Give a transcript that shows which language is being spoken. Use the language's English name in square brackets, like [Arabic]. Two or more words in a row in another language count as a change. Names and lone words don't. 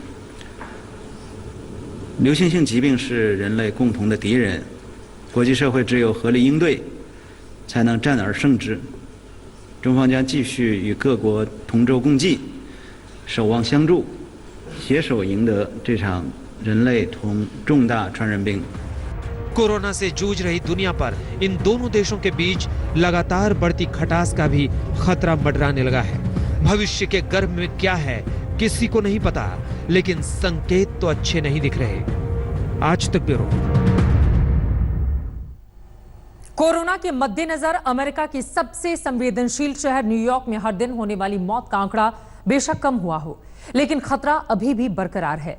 [Chinese] 流行性疾病是人类共同的敌人，国际社会只有合力应对，才能战而胜之。中方将继续与各国同舟共济，守望相助，携手赢得这场人类同重大传染病。 [Hindi] कोरोना से जूझ रही दुनिया पर इन दोनों देशों के बीच लगातार बढ़ती खटास का भी खतरा मंडराने लगा है। भविष्य के गर्भ में क्या है किसी को नहीं पता, लेकिन संकेत तो अच्छे नहीं दिख रहे। आज तक ब्यूरो। कोरोना के मद्देनजर अमेरिका की सबसे संवेदनशील शहर न्यूयॉर्क में हर दिन होने वाली मौत का आंकड़ा बेशक कम हुआ हो, लेकिन खतरा अभी भी बरकरार है।